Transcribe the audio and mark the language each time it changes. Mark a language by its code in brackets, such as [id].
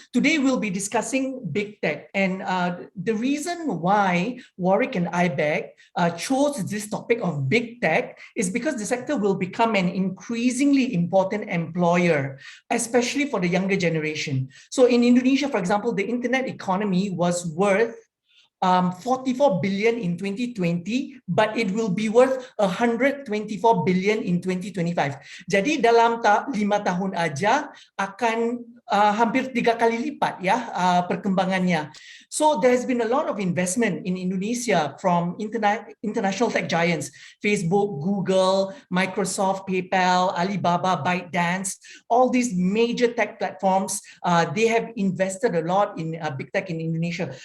[en] Today, we'll be discussing big tech. And the reason why Warwick and IBEC chose this topic of big tech is because the sector will become an increasingly important employer, especially for the younger generation. So in Indonesia, for example, the internet economy was worth 44 billion in 2020, but it will be worth 124 billion in 2025. [id] Jadi dalam 5 tahun aja akan hampir 3 kali lipat ya perkembangannya. [en] So there's been a lot of investment in Indonesia from international tech giants, Facebook, Google, Microsoft, PayPal, Alibaba, ByteDance, all these major tech platforms, they have invested a lot in big tech in Indonesia.